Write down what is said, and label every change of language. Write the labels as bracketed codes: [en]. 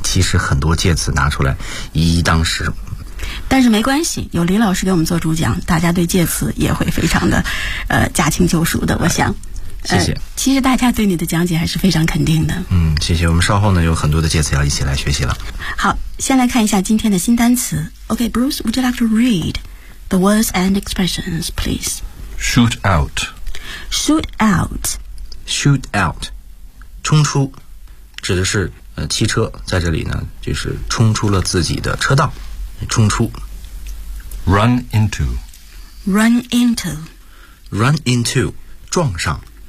[zh] 其实很多介词拿出来一一当十。但是没关系，有李老师给我们做主讲，大家对介词也会非常的，驾轻就熟的。我想。谢谢，其实大家对你的讲解还是非常肯定的。谢谢，我们稍后呢有很多的介词要一起来学习了。好，先来看一下今天的新单词。 [en] OK, Bruce, would you like to read the words and expressions, please? Shoot out. Shoot out. Shoot out. [zh] 冲出指的是汽车在这里呢就是冲出了自己的车道，冲出。 [en] Run into. Run into. Run into, 撞上。